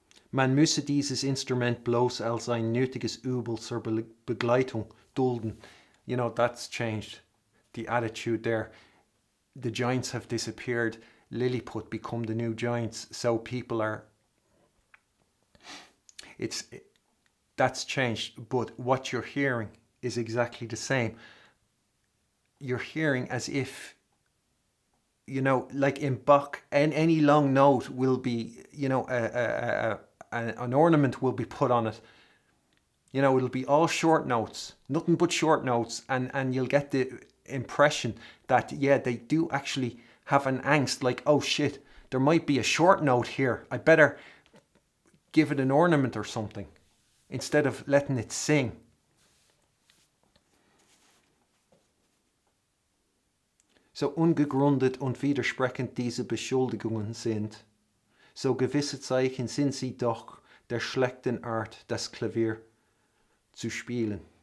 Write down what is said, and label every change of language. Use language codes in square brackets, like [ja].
[de] Man müsse dieses Instrument bloß als ein nötiges Übel zur Begleitung dulden. [en] You know, that's changed. The attitude there. The giants have disappeared. Lilliput become the new giants. So people are... That's changed. But what you're hearing is exactly the same. You're hearing as if, you know, like in Bach, any long note will be, you know, an ornament will be put on it. You know, it'll be all short notes, nothing but short notes, and you'll get the impression that, yeah, they do actually have an angst, like, oh shit, there might be a short note here, I better give it an ornament or something, instead of letting it sing. [de] So ungegründet und widersprechend diese Beschuldigungen sind, so gewisse Zeichen sind sie doch der schlechten Art, das Klavier zu spielen.